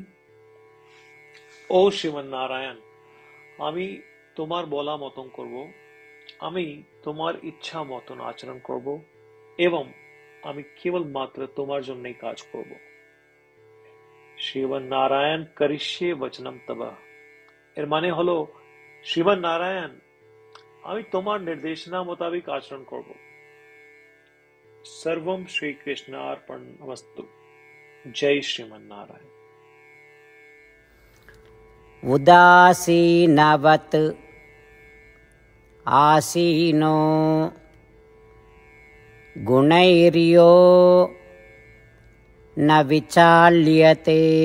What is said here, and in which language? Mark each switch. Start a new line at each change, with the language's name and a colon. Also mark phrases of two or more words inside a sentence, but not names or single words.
Bangla: ও শ্রীমান নারায়ণ, আমি তোমার বলা মতন করব, আমি তোমার ইচ্ছা মতন আচরণ করব এবং আমি কেবল মাত্র তোমার জন্যই কাজ করব।
Sanskrit: শ্রীমান নারায়ণ করিষ্যে বচনম তব,
Bangla: এর মানে হলো, শ্রীমান নারায়ণ, আমি তোমার নির্দেশনা মোতাবেক আচরণ করব।
Sanskrit: सर्वम श्री कृष्णार्पणमस्तु। जय श्रीमन नारायण। उदासीनवत् आसीनो गुणैर्यो न विचाल्यते